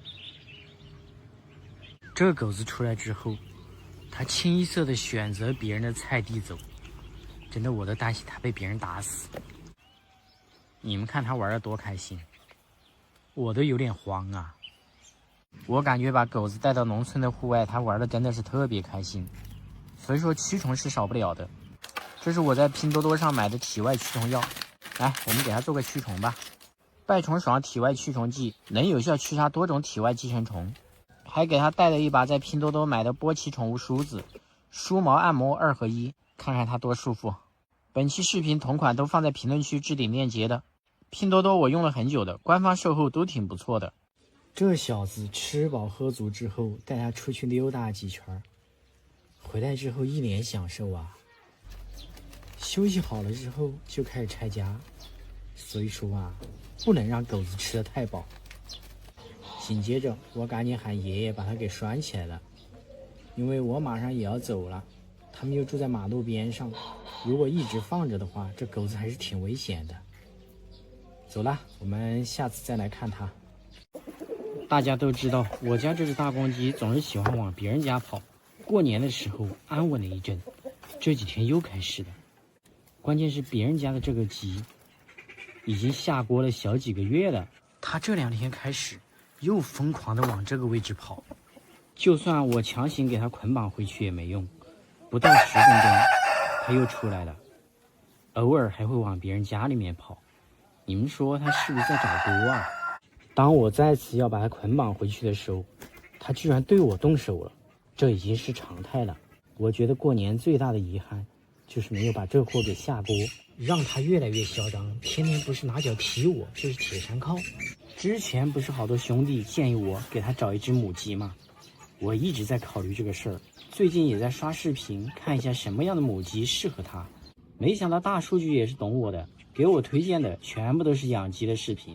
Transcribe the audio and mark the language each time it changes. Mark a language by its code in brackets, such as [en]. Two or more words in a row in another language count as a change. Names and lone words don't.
[zh] 這個狗子出來之後，它清一色的選擇別人的菜地走，真的我都擔心它被別人打死。你們看它玩得多開心，我都有點慌啊。我感覺把狗子帶到農村的戶外，它玩的真的是特別開心，所以說驅蟲是少不了的。這是我在拼多多上買的體外驅蟲藥，來，我們給它做個驅蟲吧。敗蟲爽體外驅蟲劑能有效驅殺多種體外寄生蟲，還給它帶了一把在拼多多買的波奇寵物梳子，梳毛按摩2合1，看看它多舒服。本期視頻同款都放在評論區置頂鏈接的，拼多多我用了很久的，官方售後都挺不錯的。這小子吃飽喝足之後，帶他出去溜達幾圈，回來之後一臉享受啊。休息好了之後就開始拆家，所以說啊，不能讓狗子吃得太飽。緊接着我趕緊喊爺爺把它給拴起來了，因為我馬上也要走了，他們又住在馬路邊上，如果一直放着的話，這狗子還是挺危險的。走了，我們下次再來看它。大家都知道，我家這隻大公雞總是喜歡往別人家跑。過年的時候安穩了一陣，這幾天又開始了。關鍵是別人家的這個雞已經下鍋了小幾個月了，它這2天開始又瘋狂的往這個位置跑。就算我強行給它捆綁回去也沒用，不到10分鐘它又出來了，偶爾還會往別人家裡面跑。你們說它是不是在找鍋啊？當我再次要把它捆綁回去的時候，它居然對我動手了，這已經是常態了。我觉得過年最大的遺憾就是沒有把這貨給下鍋，讓他越來越囂張，天天不是拿腳踢我，就是鐵山靠。之前不是好多兄弟建議我給他找一隻母雞嗎？我一直在考慮這個事兒，最近也在刷視頻，看一下什麼樣的母雞適合他。沒想到大數據也是懂我的，給我推薦的全部都是養雞的視頻。